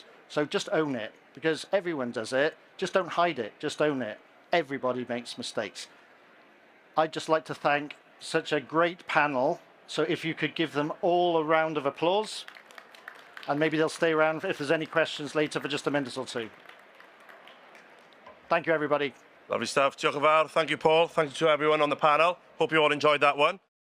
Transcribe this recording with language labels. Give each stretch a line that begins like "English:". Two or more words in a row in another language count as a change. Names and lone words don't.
English: So just own it, because everyone does it. Just don't hide it, just own it. Everybody makes mistakes. I'd just like to thank such a great panel. So if you could give them all a round of applause, and maybe they'll stay around if there's any questions later for just a minute or two. Thank you, everybody. Lovely stuff.
Welsh: Diolch yn fawr.
English: Thank you, Paul. Thank you to everyone on the panel. Hope you all enjoyed that one.